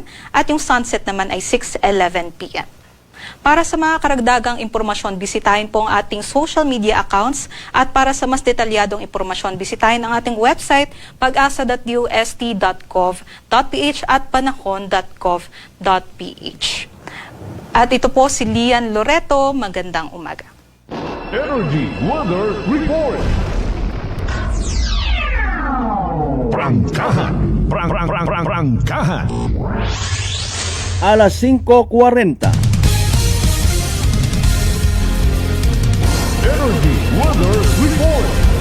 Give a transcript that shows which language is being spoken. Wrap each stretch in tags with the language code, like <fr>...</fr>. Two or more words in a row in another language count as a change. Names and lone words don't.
<tl>at yung sunset naman ay 6:11 p.m. Para sa mga karagdagang impormasyon, bisitahin po ang ating</tl> <en>social media accounts</en> <tl>at para sa mas detalyadong impormasyon, bisitahin ang ating website pag-asa.dust.gov.ph at panahon.gov.ph. At ito po si Lian Loreto. Magandang umaga. Energy Weather Report. Prangkahan. Prangkahan. Alas 5:40. Energy Weather Report.</tl>